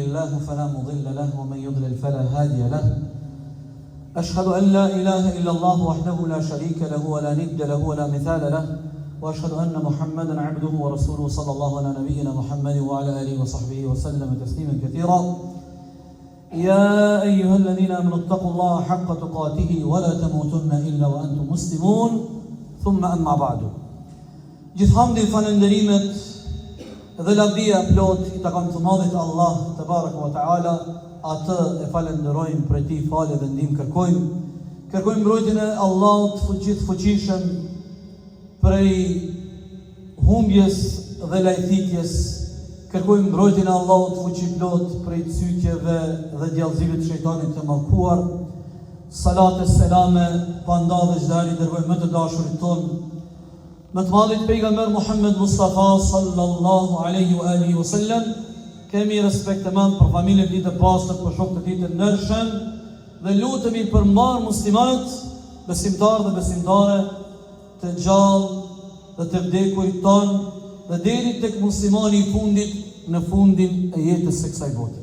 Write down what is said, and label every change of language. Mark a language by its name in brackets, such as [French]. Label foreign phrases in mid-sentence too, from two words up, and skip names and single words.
[Arabic] الله فلا مضل له ومن يضلل فلا هادي له أشهد أن لا إله إلا الله وحده لا شريك له ولا ند له ولا مثال له وأشهد أن محمدا عبده ورسوله صلى الله على نبينا محمد وعلى آله وصحبه وسلم تسليما كثيرا يا أيها الذين آمنوا اتقوا الله حق تقاته ولا تموتن إلا وأنتم مسلمون ثم أما بعد. [Albanian] Gjithhamdi falënderimet dhe lavdia plot I takon të madhit Allah [Arabic] تبارك وتعالى, [Albanian] atë e falenderojmë për ti falë dhe ndihmë kërkojmë mbrojtjen e Allahut fuqishëm prej humbjes dhe lajthitjes. Kërkojmë mbrojtjen e Allahut fuqiplot prej cytjeve dhe djallëzive të shejtanit të mallkuar. Salat e selame pa ndavë çdari dërgojmë më të dashurit ton, më të madhit pejgamber Muhammed Mustafa [Arabic] صلى الله عليه وعلى آله وسلم. [Albanian] Kemi respekt të madh për familjen e tij të pastër, për shokët e tij të ndershëm dhe lutemi për mbar muslimanët, besimtarë dhe besimtare të gjallë dhe të vdekurit ton dhe deri tek muslimani I fundit në fundin e jetës së kësaj bote.